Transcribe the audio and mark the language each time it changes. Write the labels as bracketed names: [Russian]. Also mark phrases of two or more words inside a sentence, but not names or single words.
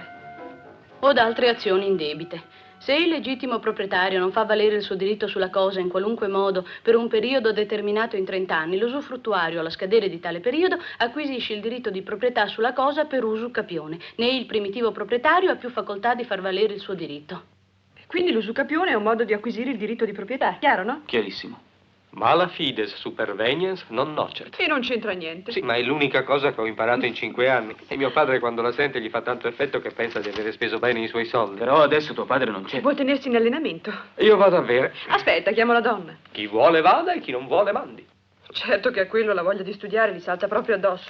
[Italian] O da altre azioni indebite. Se il legittimo proprietario non fa valere il suo diritto sulla cosa in qualunque modo per un periodo determinato in 30 anni, l'usufruttuario alla scadere di tale periodo acquisisce il diritto di proprietà sulla cosa per usucapione, né il primitivo proprietario ha più facoltà di far valere il suo diritto. Quindi l'usucapione è un modo di acquisire il diritto di proprietà, chiaro, no? Chiarissimo. [Latin] Mala fides superveniens non nocet. [Italian] E non c'entra niente. Sì, ma è l'unica cosa che ho imparato in 5 anni. E mio padre quando la sente gli fa tanto effetto che pensa di avere speso bene i suoi soldi. Però adesso tuo padre non c'è. Vuoi tenersi in allenamento? Io vado a bere. Aspetta, chiamo la donna. Chi vuole vada e chi non vuole mandi. Certo che a quello la voglia di studiare gli salta proprio addosso.